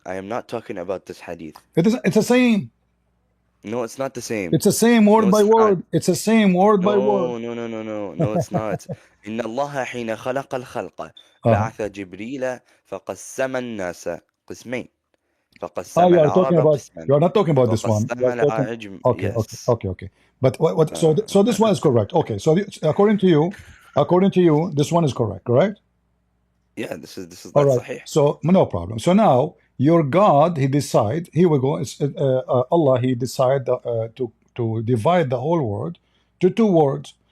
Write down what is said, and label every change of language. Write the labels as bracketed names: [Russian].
[English] I am not talking about this hadith. It's the same. No, it's not the same. It's the same word by word. It's the same word by word. No, it's not. [Arabic] إن الله حين خلق الخلق بعث جبريل فقسم الناس قسمين. فقسم العرب قسما. [English] You are not talking about this one. Okay. But what? So this one is correct. Okay. So according to you, this one is correct. Yeah, this is all right. sahih. So no problem. So now your God, he decide, he will go. Allah, he decide to divide the whole world to two words.